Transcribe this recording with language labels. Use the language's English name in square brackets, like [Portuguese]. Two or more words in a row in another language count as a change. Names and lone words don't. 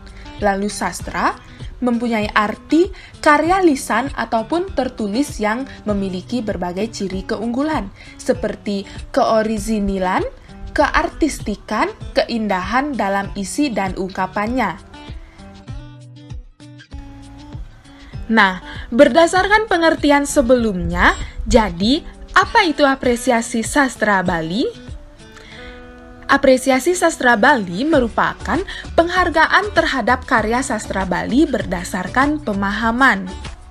[Indonesian] Lalu sastra mempunyai arti karya lisan ataupun tertulis yang memiliki berbagai ciri keunggulan, seperti keorisinilan, keartistikan, keindahan dalam isi dan ungkapannya. Nah, berdasarkan pengertian sebelumnya, jadi apa itu apresiasi sastra Bali? Apresiasi sastra Bali merupakan penghargaan terhadap karya sastra Bali berdasarkan pemahaman.